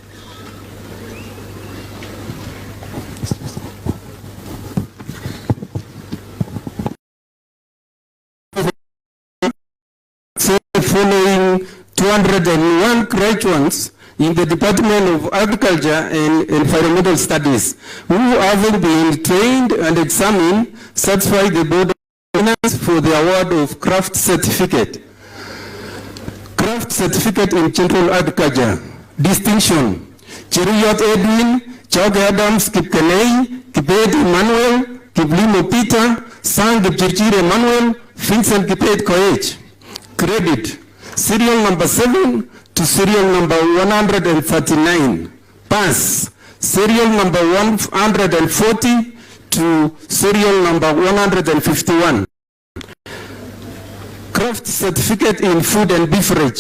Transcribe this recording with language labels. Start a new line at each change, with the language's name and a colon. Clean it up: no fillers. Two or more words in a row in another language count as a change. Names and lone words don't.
English: Following 201 graduates in the Department of Agriculture and Environmental Studies who, having been trained and examined, satisfy the Board of Examiners for the award of craft certificate. Craft certificate in General Agriculture. Distinction: Cheruyot Edwin, Chauke Adams Kipkenei, Kipet Emmanuel, Kiblimo Peter, Sang Kipchirchir Emmanuel, Vincent Kipet Koech. Credit: serial number 7 to serial number 139. Pass: serial number 140 to serial number 151. Craft certificate in food and beverage.